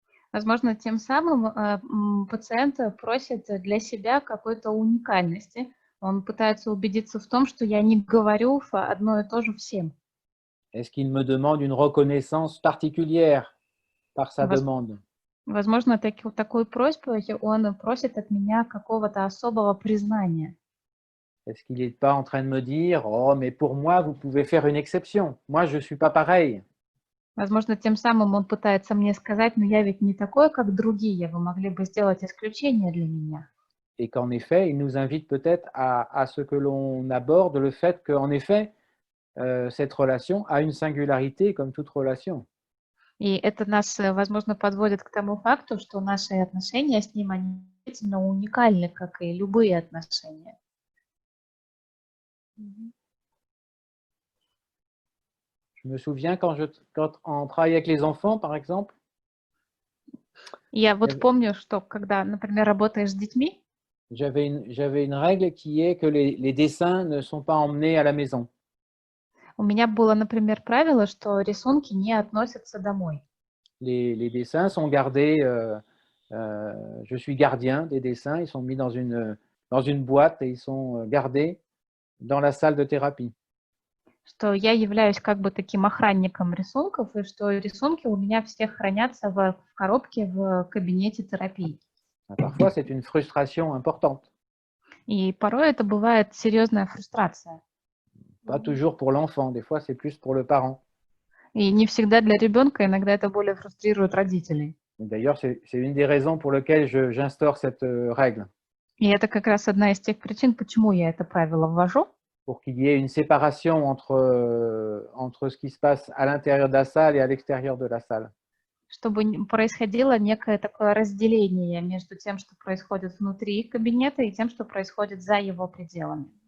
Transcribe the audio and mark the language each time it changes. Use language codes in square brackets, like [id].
[ru] Возможно, тем самым пациент просит для себя какой-то уникальности. Он пытается убедиться в том, что я не говорю одно и то же всем. [fr] Est-ce qu'il me demande une reconnaissance particulière par sa demande? [ru] Возможно, такой просьбой он просит от меня какого-то особого признания. [fr] Est-ce qu'il n'est pas en train de me dire « Oh, mais pour moi, vous pouvez faire une exception. Moi, je ne suis pas pareil. » [ru] Возможно, тем самым он пытается мне сказать, но я ведь не такой, как другие, вы могли бы сделать исключение для меня. [fr] Et qu'en effet, il nous invite peut-être à ce que l'on aborde le fait qu'en effet, cette relation a une singularité comme toute relation. [ru] И это нас, возможно, подводит к тому факту, что наши отношения с ним, они действительно уникальны, как и любые отношения. [fr] Je me souviens quand on travaille avec les enfants, par exemple. [ru] Я вот помню, что когда, например, работаешь с детьми, [fr] j'avais une règle qui est que les dessins ne sont pas emmenés à la maison. [ru] У меня было, например, правило, что рисунки не относятся домой. [fr] Les dessins sont gardés, je suis gardien des dessins, ils sont mis dans une boîte et ils sont gardés dans la salle de thérapie. [ru] Что я являюсь как бы таким охранником рисунков, и что рисунки у меня все хранятся в коробке в кабинете терапии. [fr] Parfois, c'est une frustration importante. [ru] И порой это бывает серьезная фрустрация. [fr] Pas toujours pour l'enfant, des fois c'est plus pour le parent. [ru] И не всегда для ребенка, иногда это более фрустрирует родителей. [fr] D'ailleurs, c'est une des raisons pour lesquelles j'instaure cette règle. [ru] И это как раз одна из тех причин, почему я это правило ввожу. [fr] Pour qu'il y ait une séparation entre ce qui se passe à l'intérieur de la salle et à l'extérieur de la salle. [ru] Чтобы происходило некое такое разделение между тем, что происходит внутри кабинета, и тем, что происходит за его пределами.